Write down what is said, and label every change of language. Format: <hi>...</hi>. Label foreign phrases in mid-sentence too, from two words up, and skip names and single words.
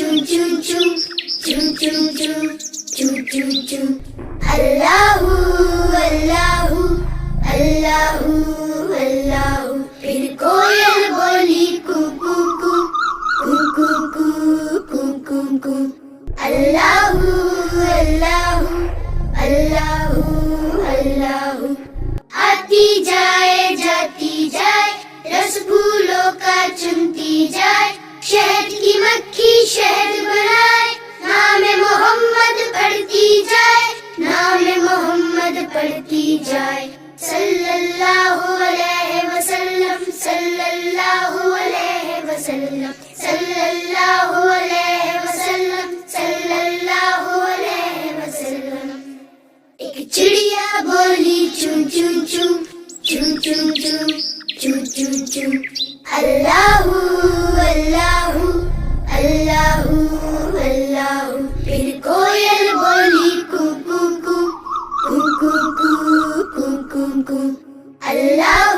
<ar>chum chum, chum chum chum, chum chum chum. الله، الله، الله، الله.</ar> <hi>फिर कोयल बोली कू कू कू, कू कू कू, कू कू कू.</hi> <ar>الله، الله، الله، الله.</ar> <hi>आती जाए जाती जाए, रस फूलों का चुनती जाए, शहद की मक्खी शहद बनाए, नाम मोहम्मद पढ़ती जाए, नाम मोहम्मद पढ़ती जाए.</hi> <ar>صلى الله عليه وسلم، صلى الله عليه وسلم، صلى الله عليه وسلم، صلى الله عليه وسلم.</ar> <hi>एक चिड़िया बोली चूं चूं चूं, चूं चूं चूं, चूं चूं चूं.</hi> <ar>الله الله، الله الله.</ar> <hi>फिर कोयल बोली कू कू कू, कू कू कू, कू कू कू. अल्लाहु</hi>